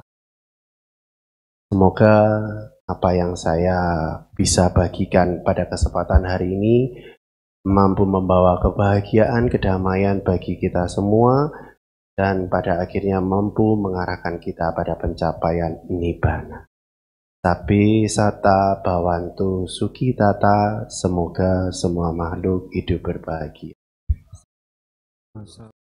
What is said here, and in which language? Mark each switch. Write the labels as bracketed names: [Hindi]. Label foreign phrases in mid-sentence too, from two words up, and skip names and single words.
[Indonesian] Semoga apa yang saya bisa bagikan pada kesempatan hari ini mampu membawa kebahagiaan, kedamaian bagi kita semua, dan pada akhirnya mampu mengarahkan kita pada pencapaian nibbana. [Pali] Tapi sata bhavantu sukhi tata, [Indonesian] semoga semua makhluk hidup berbahagia.